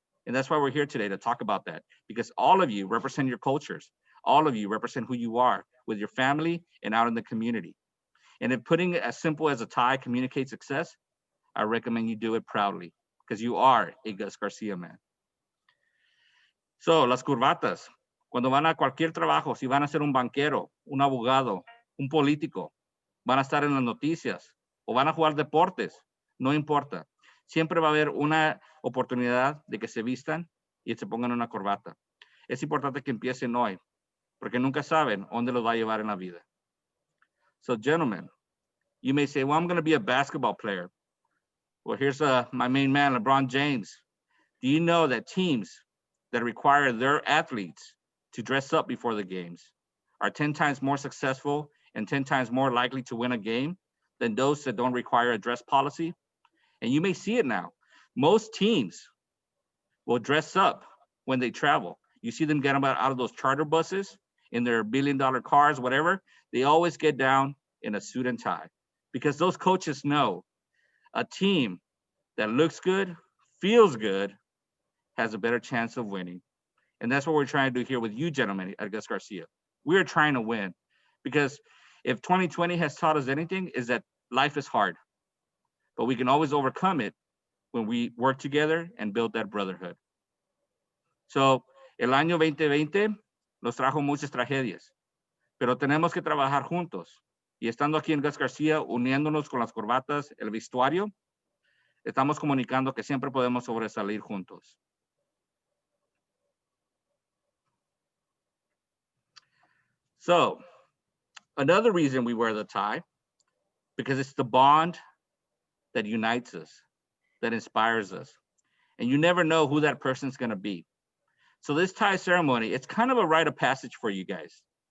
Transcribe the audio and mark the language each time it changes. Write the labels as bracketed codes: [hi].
[en] And that's why we're here today, to talk about that, because all of you represent your cultures. All of you represent who you are with your family and out in the community. And if putting it as simple as a tie communicates success, I recommend you do it proudly, because you are a Gus Garcia man. [es] So, las corbatas, cuando van a cualquier trabajo, si van a ser un banquero, un abogado, un político, van a estar en las noticias o van a jugar deportes, no importa. Siempre va a haber una oportunidad de que se vistan y se pongan una corbata. Es importante que empiecen hoy, porque nunca saben dónde los va a llevar en la vida. [en] So, gentlemen, you may say, well, I'm going to be a basketball player. Well, here's my main man, LeBron James. Do you know that teams that require their athletes to dress up before the games are 10 times more successful and 10 times more likely to win a game than those that don't require a dress policy? And you may see it now. Most teams will dress up when they travel. You see them get out of those charter buses in their billion-dollar cars, whatever. They always get down in a suit and tie because those coaches know a team that looks good, feels good, has a better chance of winning. And that's what we're trying to do here with you gentlemen at Gus Garcia. We are trying to win because if 2020 has taught us anything is that life is hard, but we can always overcome it when we work together and build that brotherhood. [es] So, el año 2020 nos trajo muchas tragedias, pero tenemos que trabajar juntos. Y estando aquí en Gus Garcia, uniéndonos con las corbatas, el vestuario, estamos comunicando que siempre podemos sobresalir juntos. [en] So, another reason we wear the tie, because it's the bond that unites us, that inspires us. And you never know who that person's gonna be. So this tie ceremony, it's kind of a rite of passage for you guys.